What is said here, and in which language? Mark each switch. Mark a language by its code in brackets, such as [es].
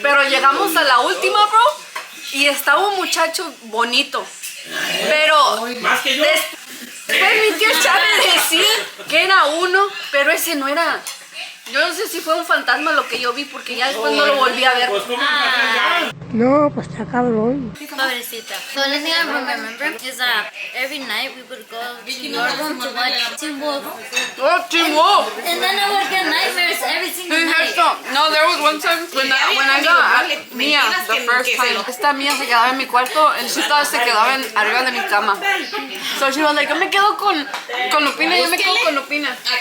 [es] Pero llegamos a la última, bro, y estaba un muchacho bonito. Pero después mi tía sabe decir que era uno, pero ese no era. Yo no sé si fue un fantasma lo que yo vi, porque ya después no lo volví a ver. No, pues está cabrón. Pobrecita. [en] The only thing I remember is that every night we would go to your room to watch Teen Wolf. Oh, Team Wolf! And then I would get nightmares every single Hey, night. no, there was one time when I got Mia the first time. [es] Esta Mia se quedaba en mi cuarto, el Chita se quedaba arriba de mi cama. [en] So she was like, [es] yo me quedo con Lupina, yo me quedo con Lupina.